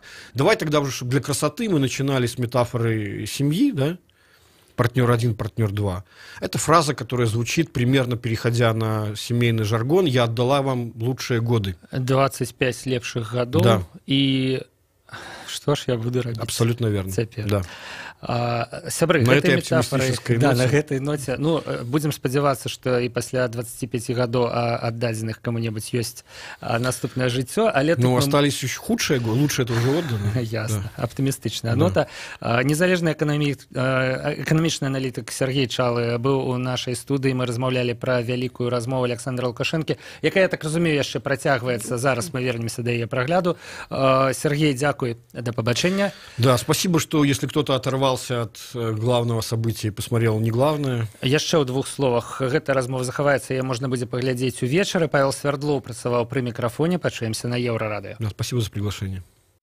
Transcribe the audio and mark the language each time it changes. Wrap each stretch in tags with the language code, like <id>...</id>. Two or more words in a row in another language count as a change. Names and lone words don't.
<ru>Давай тогда уже, чтобы для красоты мы начинали с метафоры семьи, да? Партнер 1, партнер 2. Это фраза, которая звучит, примерно переходя на семейный жаргон, я отдала вам лучшие годы. 25 лепших годов. Да. И что ж я буду робіць? Абсолютно верно.</ru> <be>Да. Сябры, на гэтай метафорай, да, на гэтай ноце, ну, будзем спадзявацца, што і пасля 25 гадоў аддадзеных кому-небудзь ёсць наступнае жыццё, але ну,</be> <ru>остались еще худшие годы, лучше это уже отдано. Ясно,</ru> <be>да. Аптымістычная нота. Незалежны эканамічны аналітык Сергей Чалы быў у нашай студыі, мы размаўлялі пра вялікую размову Александра Лукашэнкі, якая, я так разумею, яшчэ працягваецца, зараз мы вернемся да яе прагляду. Сергей, дзякуй</be> <uk>До побачення.</uk> <ru>Да, спасибо, что если кто-то оторвался от главного события и посмотрел не главное.</ru> <be>Яшчэ ў двух словах. Гэта размова захаваецца, яе можна будзе паглядзець увечары. Павел Свярдлоў працаваў пры мікрафоне. Пачуемся на Еўрарадыё.</be> <ru>Да, спасибо за приглашение.</ru>